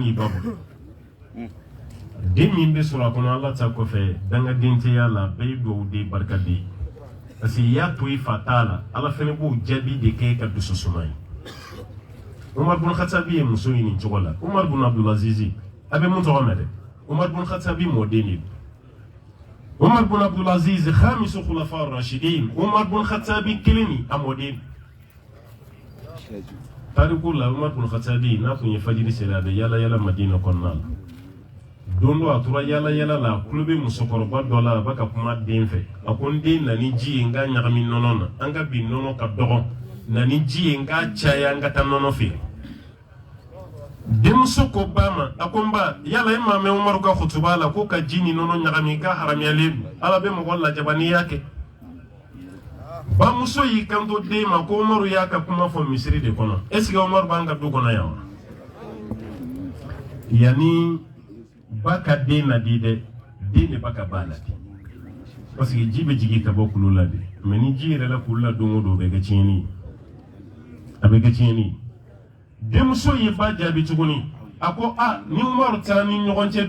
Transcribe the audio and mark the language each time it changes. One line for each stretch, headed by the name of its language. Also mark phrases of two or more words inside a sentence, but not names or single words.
Bambara: n'i ba bolo den min bɛ sɔrɔ a kɔnɔ ala ta kɔfɛ dangaden tɛ y'a la bɛɛ ye dugawuden barikaden ye
French: parce que
Bambara: i y'a to i fa t'a la ala fana b'o jaabi de kɛ ka dusu suma ye Umar bin Khattabi ye muso ɲini cogo la Umar bin Abdulaziz a bɛ mun tɔgɔ mɛn dɛ Umar bin Khattabi mɔden de don Umar bin Abdulaziz
Arabic: خامس الخلفاء الراشدين
Bambara: Umar bin Khattabi kelen ni a mɔden tariku la Umar bin Khattabi n'a tun ye fajiri seli a bɛ yala yala Madina kɔnɔna la don dɔ a tora yala yala la a tulo bɛ musokɔrɔba dɔ la a bɛ ka kuma den fɛ a ko n den na ni ji ye n ka ɲagami nɔnɔ na an ka bi nɔnɔ ka dɔgɔ na ni ji ye n ka caya an ka taa nɔnɔ feere denmuso ko ba ma a ko n ba yala e maa mɛn Umaru ka hutuba la ko ka ji ni nɔnɔ ɲagami ka haramuyalen don ala bɛ mɔgɔ lajaba n'i y'a kɛ bamuso y'i kanto den ma ko Umaru y'a ka kuma fɔ misiri de kɔnɔ
French: est ce que
Bambara: Umaru b'an ka du kɔnɔ yan wa yanni ba ka den ladi dɛ den de b'a ka ba ladi
French: parce que
Bambara: ji bɛ jigin ka bɔ kulu la de mais ni ji yɛrɛ la kulu la don o don o bɛ kɛ tiɲɛni ye a bɛ kɛ tiɲɛni ye denmuso ye ba jaabi tuguni a ko a ni Umaru taara ni ɲɔgɔn cɛ